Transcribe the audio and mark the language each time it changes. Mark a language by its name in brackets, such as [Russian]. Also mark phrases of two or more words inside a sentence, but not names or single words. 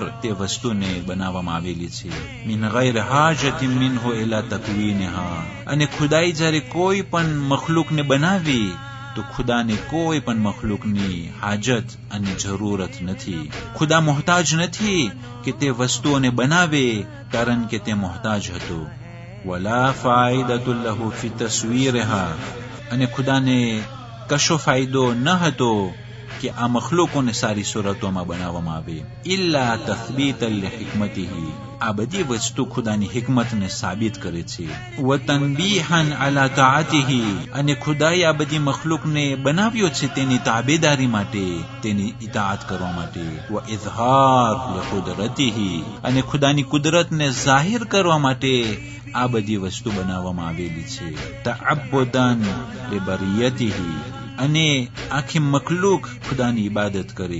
[Gujarati] તે વસ્તુને બનાવવામાં આવેલી છે [Arabic] من غير حاجة منه إلى تكوينها [Gujarati] અને ખુદાએ જ્યારે કોઈ પણ મખલુકને બનાવી તો ખુદાને કોઈ પણ મખલુકની હાજત અને જરૂરત નથી ખુદા મોહતાજ નથી કે તે વસ્તુઓને બનાવે કારણ કે તે મોહતાજ હતો [Arabic] ولا فائدة له في تصويرها [Gujarati] અને ખુદાને કશો ફાયદો ન હતો કે આ મખલુકોને સારી સુરતોમાં બનાવવામાં આવે [Arabic] إلا تثبيتا لحكمته [Gujarati] આ બધી વસ્તુ ખુદાની હિકમતને સાબિત કરે છે [Arabic] وتنبيها على طاعته [Gujarati] અને ખુદાએ આ બધી મખલુકને બનાવ્યો છે તેની તાબેદારી માટે તેની ઇતાઅત કરવા માટે [Arabic] وإظهارا لقدرته [Gujarati] અને ખુદાની કુદરતને જાહેર કરવા માટે આ બધી વસ્તુ બનાવવામાં આવેલી છે [Arabic] تعبدا لبريته [Gujarati] અને આખી મખલૂક ખુદાની ઇબાદત કરે.